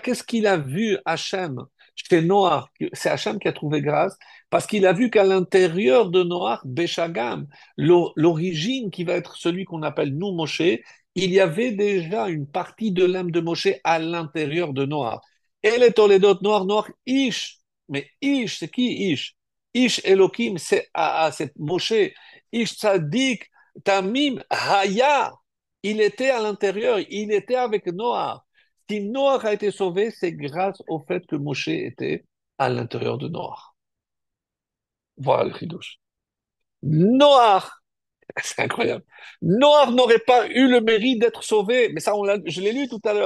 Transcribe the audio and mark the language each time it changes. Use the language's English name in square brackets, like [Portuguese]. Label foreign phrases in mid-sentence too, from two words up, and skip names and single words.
[French] Qu'est-ce qu'il a vu Hachem chez Noach? C'est Hachem qui a trouvé grâce parce qu'il a vu qu'à l'intérieur de Noach, Béchagam, l'origine qui va être celui qu'on appelle nous Moshe, il y avait déjà une partie de l'âme de Moshe à l'intérieur de Noach. Et les Toledot Noach, Noach, Ish. Mais Ish, c'est qui Ish? [Hebrew] איש אלוהים, c'est Moshe. איש צדיק תמים היה. [French] Il était à l'intérieur, il était avec Noach. Si Noach a été sauvé, c'est grâce au fait que Moshe était à l'intérieur de Noach. Voilà le chidouche. Noach, c'est incroyable. Noach n'aurait pas eu le mérite d'être sauvé, mais ça, je l'ai lu tout à l'heure.